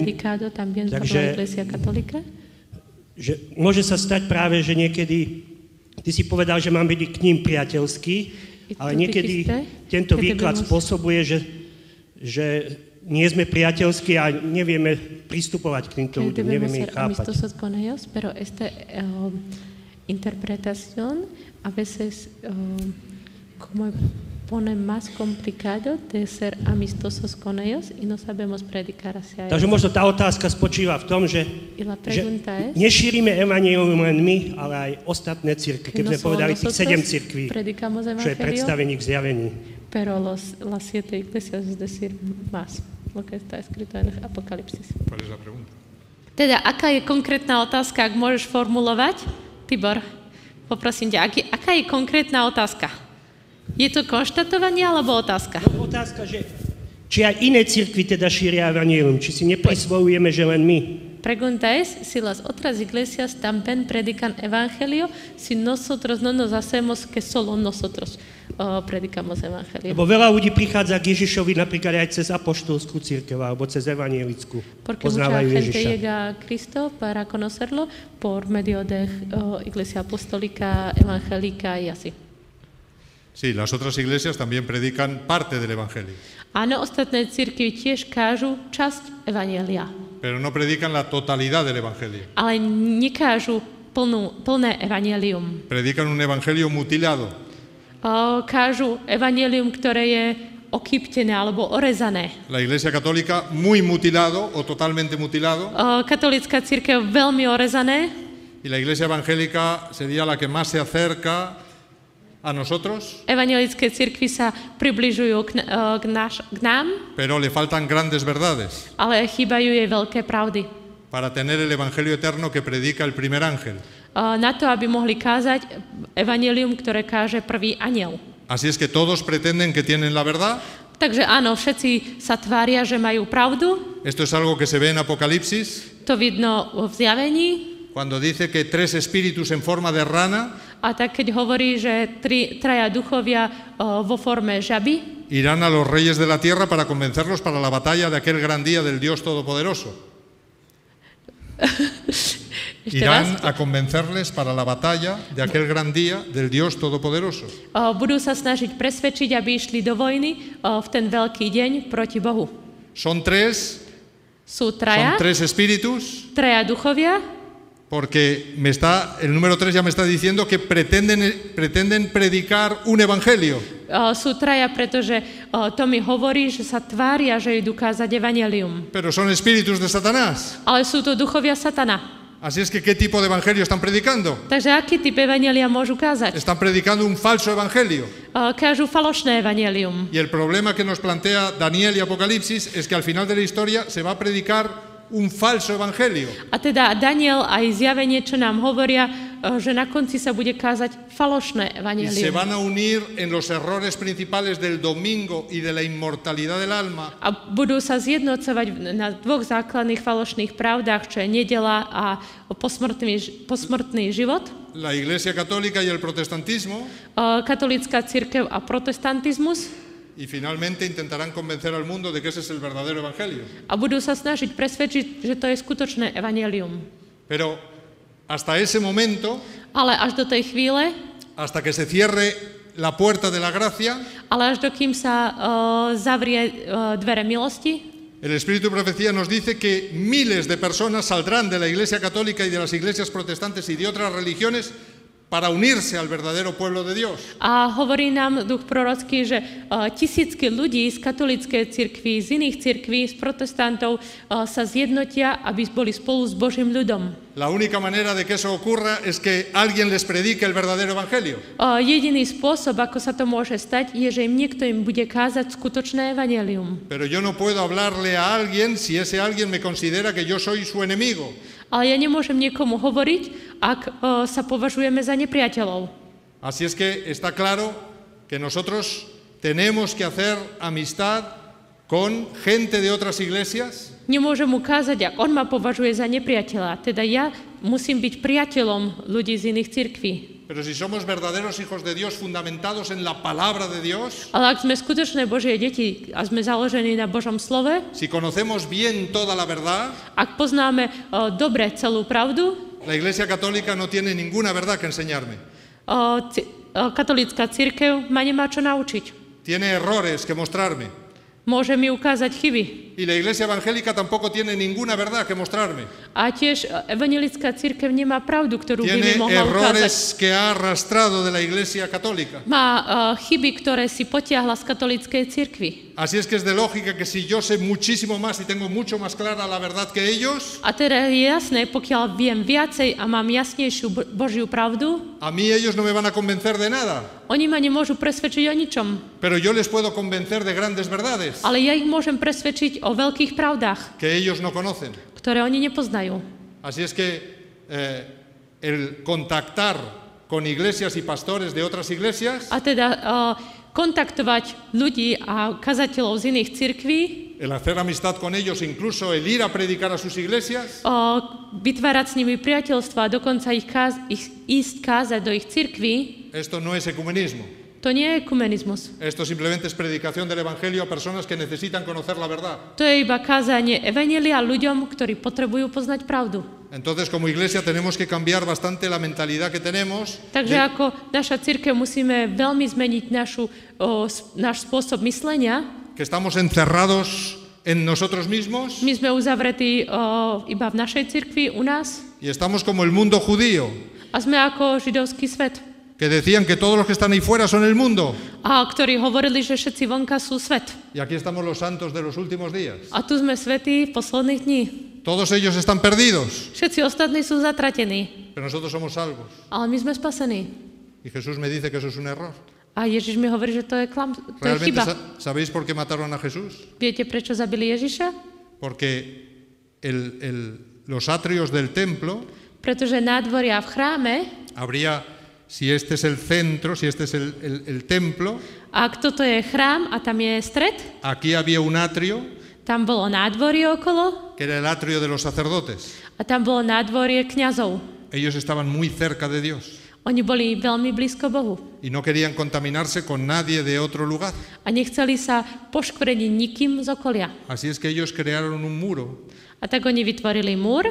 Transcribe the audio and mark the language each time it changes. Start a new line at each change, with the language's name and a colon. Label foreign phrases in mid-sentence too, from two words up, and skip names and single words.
Slovak: Takže že môže sa stať práve, že niekedy, ty si povedal, že mám byť k ním priateľský, ale niekedy tento výklad spôsobuje, že nie sme priateľskí a nevieme pristupovať k týmto ľuďom, nevieme ich chápať.
Spanish: Pero esta interpretación a veces como pone más complicado de ser amistosos con ellos y no sabemos predicar hacia ellos.
Slovak: Takže možno tá otázka spočíva v tom, že nešírime evanjelium len my, ale aj ostatné cirkvi. Keď sme povedali tých 7 cirkví, čo je predstavených zjavení.
Spanish: Pero las 7 iglesias, es decir, más, lo que está escrito en Apocalipsis. ¿Cuál es la pregunta?
Slovak: Teda, aká je konkrétna otázka, ak môžeš formulovať? Tibor, poprosím ťa, aká je konkrétna otázka? Je to konštatovanie alebo otázka? Otázka, že či aj iné cirkvi teda šíria evanjelium, či si neprisvojujeme, že len my.
Spanish: Pregunta es si las otras iglesias también predican evangelio, si nosotros no nos hacemos que solo nosotros predicamos evangelio.
Slovak: Lebo veľa ľudí prichádza k Ježišovi napríklad aj cez apoštolskú cirkev alebo cez evangelickú. Poznávajú Ježiša.
Spanish: Porque mucha gente llega a Cristo para conocerlo por medio de iglesia apostólica, evangélica y así. Sí, las otras iglesias también predican parte del evangelio.
Slovak: Áno, ostatné cirkvi tiež kážu časť evanjelia.
Spanish: Pero no predican la totalidad del evangelio.
Slovak: Ale nekážu plné evanjelium.
Spanish: Predican un evangelio mutilado.
Slovak: Kážu evanjelium, ktoré je okýptené alebo orezané.
Spanish: La Iglesia Católica muy mutilado o totalmente mutilado.
Slovak: Katolícka cirkev veľmi orezané.
Spanish: Y la Iglesia Evangélica sería la que más se acerca a nosotros.
Slovak: Evangelické cirkvi sa približujú k nám.
Spanish: Pero le faltan grandes verdades.
Slovak: Ale chýbajú jej veľké pravdy.
Spanish: Para tener el evangelio eterno que predica el primer ángel.
Slovak: Na to, aby mohli kázať evanjelium, ktoré káže prvý anjel.
Spanish: Así es que todos pretenden que tienen la verdad.
Slovak: Takže áno, všetci sa tvária, že majú pravdu.
Spanish: Esto es algo que se ve en Apocalipsis.
Slovak: To vidno v zjavení.
Spanish: Cuando dice que 3 espíritus en forma de rana.
Slovak: A tak keď hovorí, že traja duchovia vo forme žaby,
Spanish: irán a los reyes de la tierra para convencerlos para la batalla de aquel gran día del Dios Todopoderoso. Irán a convencerles para la batalla de aquel gran día del Dios Todopoderoso.
Slovak: Budú sa snažiť presvedčiť, aby išli do vojny v ten veľký deň proti Bohu.
Spanish: Son tres espíritus.
Slovak: Traja duchovia.
Spanish: Porque el número 3 ya me está diciendo que pretenden predicar un evangelio.
Slovak: Sú traja, pretože to mi hovorí, že sa tvária, že idú kázať evanjelium.
Spanish: Pero son espíritus de Satanás.
Slovak: Ale sú to duchovia Satana.
Spanish: Así es que, ¿qué tipo de evangelio están predicando?
Slovak: Takže aký typ evanjelia môžu kázať?
Spanish: Están predicando un falso evangelio.
Slovak: Kážu falošné evanjelium.
Spanish: Y el problema que nos plantea Daniel y Apocalipsis es que al final de la historia se va a predicar un falso evangelio.
Slovak: A teda Daniel aj zjavenie, čo nám hovoria, že na konci sa bude kázať falošné evanjelium.
Spanish: Y se van a unir en los errores principales del domingo y de la inmortalidad del alma.
Slovak: A budú sa zjednocovať na dvoch základných falošných pravdách, čo je nedeľa a posmrtný život.
Spanish: La Iglesia Católica y el protestantismo.
Slovak: Katolícka cirkev a protestantizmus.
Spanish: Y finalmente intentarán convencer al mundo de que ese es el verdadero evangelio.
Slovak: A budú sa snažiť presvedčiť, že to je skutočné evanjelium.
Spanish: Pero Hasta ese momento,
Slovak: ale až do tej chvíle,
Spanish: hasta que se cierre la puerta de la gracia,
Slovak: ale až dokým sa zavrie dvere milosti,
Spanish: el Espíritu de Profecía nos dice que miles de personas saldrán de la Iglesia Católica y de las iglesias protestantes y de otras religiones para unirse al verdadero pueblo de Dios.
Slovak: A hovorí nám duch prorocký, že tisícky ľudí z katolíckej cirkvi, z iných cirkví, z protestantov sa zjednotia, aby boli spolu s Božím ľudom.
Spanish: La única manera de que eso ocurra es que alguien les predique el verdadero evangelio.
Slovak: Jediný spôsob, ako sa to môže stať, je, že niekto im bude kázať skutočné evanjelium.
Spanish: Pero yo no puedo hablarle a alguien si ese alguien me considera que yo soy su enemigo.
Slovak: Ale ja nemôžem niekomu hovoriť, ak sa považujeme za nepriateľov.
Spanish: Así es que está claro que nosotros tenemos que hacer amistad con gente de otras iglesias.
Slovak: Nemôžem mu kázať, ak on ma považuje za nepriateľa. Teda ja musím byť priateľom ľudí z iných cirkví.
Spanish: Pero si somos verdaderos hijos de Dios fundamentados en la palabra de Dios,
Slovak: Ale ak sme skutočné Božie deti a sme založení na Božom slove,
Spanish: si conocemos bien toda la verdad,
Slovak: ak poznáme dobre celú pravdu,
Spanish: la Iglesia Católica no tiene ninguna verdad que enseñarme.
Slovak: Katolícka cirkev ma nemá čo naučiť.
Spanish: Tiene errores que mostrarme.
Slovak: Môže mi ukázať chyby.
Spanish: Y la Iglesia Evangélica tampoco tiene ninguna verdad que mostrarme.
Slovak: A tiež evanjelická cirkev nemá pravdu, ktorú by mi
Spanish: Tiene
Slovak: mohla ukázať.
Spanish: errores que ha arrastrado de la Iglesia Católica.
Slovak: Má chyby, ktoré si potiahla z katolíckej cirkvi.
Spanish: Así es que es de lógica que si yo sé muchísimo más y tengo mucho más clara la verdad que ellos,
Slovak: A teda je jasné, pokiaľ viem viacej a mám jasnejšiu Božiu pravdu,
Spanish: a mí ellos no me van a convencer de nada,
Slovak: oni ma nemôžu presvedčiť o ničom.
Spanish: pero yo les puedo convencer de grandes verdades
Slovak: Ale ja ich môžem presvedčiť o veľkých pravdách,
Spanish: que ellos no conocen.
Slovak: ktoré oni nepoznajú.
Spanish: Así es que el contactar con iglesias y pastores de otras iglesias,
Slovak: A teda kontaktovať ľudí a kazateľov z iných cirkví,
Spanish: el hacer amistad con ellos, incluso el ir a predicar a sus iglesias,
Slovak: vytvárať s nimi priateľstva a dokonca ich ísť kázať do ich cirkví,
Spanish: esto no es ecumenismo.
Slovak: to nie je ekumenizmus.
Spanish: Esto simplemente es predicación del Evangelio a personas que necesitan conocer la verdad.
Slovak: To je iba kázanie evanjelia ľuďom, ktorí potrebujú poznať pravdu.
Spanish: Entonces, como iglesia tenemos que cambiar bastante la mentalidad que tenemos.
Slovak: Takže ako naša cirkev musíme veľmi zmeniť náš spôsob myslenia.
Spanish: Que estamos encerrados en nosotros mismos.
Slovak: My sme uzavretí iba v našej cirkvi, u nás.
Spanish: Y estamos como el mundo judío.
Slovak: A sme ako židovský svet.
Spanish: Que decían que todos los que están ahí fuera son el mundo.
Slovak: A ktorí hovorili, že všetci vonka sú svet.
Spanish: Y aquí estamos los santos de los últimos días.
Slovak: A tu sme svätí posledných dní.
Spanish: Todos ellos están perdidos.
Slovak: Všetci ostatní sú zatratení.
Spanish: Pero nosotros somos salvos.
Slovak: Ale my sme spasení.
Spanish: Y Jesús me dice que eso es un error.
Slovak: A Ježiš mi hovorí, že to je to je
Spanish: ¿Realmente
Slovak: chyba.
Spanish: sabéis por qué mataron a Jesús?
Slovak: Viete, prečo zabili Ježiša?
Spanish: Porque los atrios del templo
Slovak: Pretože nádvoria v chráme,
Spanish: habría, si este es el centro, si este es el templo,
Slovak: ak toto je chrám a tam je stred,
Spanish: aquí había un atrio,
Slovak: tam bolo nádvorie okolo
Spanish: que era el atrio de los sacerdotes.
Slovak: a tam bolo nádvorie kňazov.
Spanish: Ellos estaban muy cerca de Dios
Slovak: Oni boli veľmi blízko Bohu
Spanish: y no querían contaminarse con nadie de otro lugar.
Slovak: a nechceli sa poškvrniť nikým z okolia.
Spanish: Así es que ellos crearon un muro
Slovak: A tak oni vytvorili múr